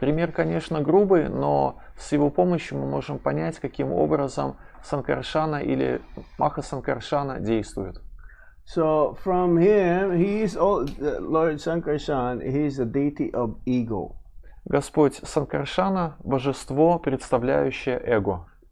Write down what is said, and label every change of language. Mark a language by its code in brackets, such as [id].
[ru] Пример, конечно, грубый, но с его помощью мы можем понять, каким образом Санкаршана или Маха Санкаршана действует. [en] So from him, he is Lord Sankarshan. He is the deity of ego. [ru] Господь Санкаршана – божество, представляющее эго.